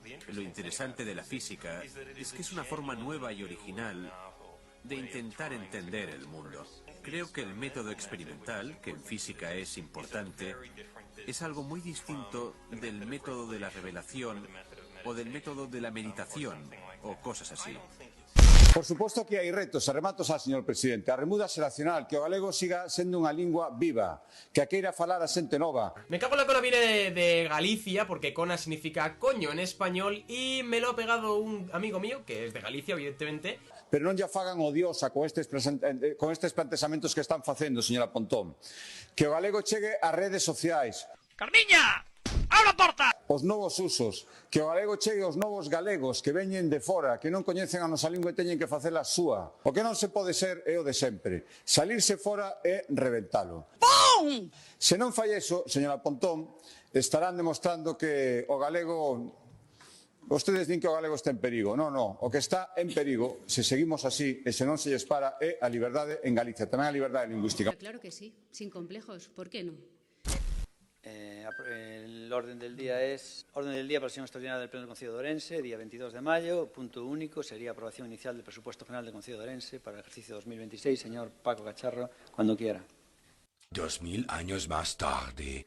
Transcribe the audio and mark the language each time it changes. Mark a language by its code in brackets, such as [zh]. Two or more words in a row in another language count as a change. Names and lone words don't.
[es] lo interesante de la física es que es una forma nueva y original de intentar entender el mundo. Creo que el método experimental, que en física es importante, es algo muy distinto del método de la revelación o del método de la meditación o cosas así. [gl] Por suposto que hai retos e rematos señor presidente. A remuda xeracional, que o galego siga sendo unha lingua viva, que a queira falar a xente nova. [es] Me cago en la cola viene de Galicia, porque cona significa coño en español, y me lo ha pegado un amigo mío, que es de Galicia, evidentemente. [gl] Pero non lla fagan odiosa con estes plantexamentos que están facendo, señora Pontón. Que o galego chegue ás redes sociais. Carmiña! Abra a porta! Os novos usos, que o galego chegue aos novos galegos que veñen de fora, que non coñecen a nosa lingua e teñen que facela súa. O que non se pode ser é o de sempre. Salirse fora é reventalo. ¡Pum! Se non fai eso, señora Pontón, estarán demostrando que o galego... Vostedes din que o galego está en perigo. Non, non. O que está en perigo, se seguimos así e se non se lles para, é a liberdade en Galicia. Tamén a liberdade lingüística. [es] Claro que sí, sin complejos. ¿Por qué no? El orden del día es orden del día para la sesión extraordinaria del Pleno del Concello de Ourense, día 22 de mayo, punto único, sería aprobación inicial del presupuesto general del Concello de Ourense para el ejercicio 2026. Señor Paco Cacharro, cuando quiera. 2000 años más tarde.